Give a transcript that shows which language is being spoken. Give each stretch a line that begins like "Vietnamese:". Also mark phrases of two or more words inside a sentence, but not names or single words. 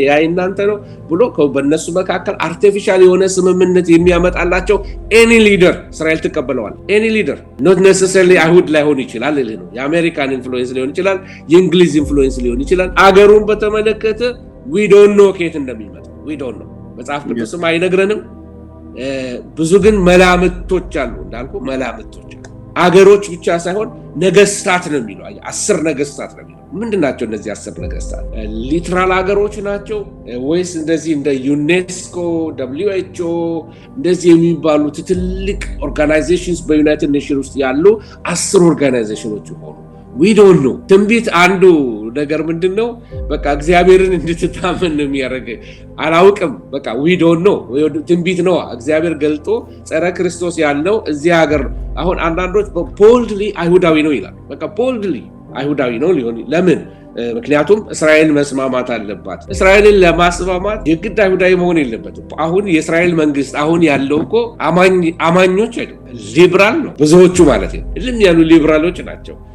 Amharic: ያ እናንተ ነው ብሎ በእነሱ መካከል አርቲፊሻል የሆነ ስምምነት የሚያመጣላቸው
English: any leader
Amharic: እስራኤል ትቀበለዋል።
English: any leader not necessarily
Amharic: አይሁድ ላይሆን ይችላል ነው። የአሜሪካን ኢንፍሉዌንስ ሊሆን ይችላል፣ የእንግሊዝ ኢንፍሉዌንስ ሊሆን ይችላል። አገሩን በተመለከተ
English: we don't know
Amharic: ከየት እንደሚመጣ
English: we don't know።
Amharic: መጽሐፍ ቅዱስም አይነግረንም። ብዙ ግን መላምቶች አሉ። እንዳልኩ መላምቶች አገሮች ብቻ ሳይሆን ነገስታት ነው የሚለው። 10 ነገስታት ነው የሚለው። ምንድናቸው እነዚህ 10 ነገስታት? ሊትራል አገሮች ናቸው ወይስ እንደዚህ እንደ ዩኔስኮ፣ WHO እንደዚህ የሚባሉ ትልቅ ኦርጋናይዜሽንስ በዩናይትድ ኔሽን ውስጥ ያሉ 10 ኦርጋናይዜሽኖች ሆኑ?
English: we don't know።
Amharic: ትንቢት አንዱ ነገር ምንድነው? በቃ እግዚአብሔርን እንድትታመን ነው የሚያደርግ። አላውቅም በቃ
English: we don't know።
Amharic: ትንቢት ነው። እግዚአብሔር ገልጦ ጸረ ክርስቶስ ያለው እዚህ ሀገር አሁን አንዳንዶች ቦልድሊ አይሁዳዊ ነው ይላል። በቃ ቦልድሊ አይሁዳዊ ነው ሊሆን ለምን? ምክንያቱም እስራኤል መስማማት አለባት። እስራኤልን ለማስማማት የግድ አይሁዳዊ መሆን የለበትም። አሁን የእስራኤል መንግስት አሁን ያለው እኮ አማኞች አይደለም፣ ሊብራል ነው ብዙዎቹ ማለት ነው። እልም ያሉ ሊብራሎች ናቸው።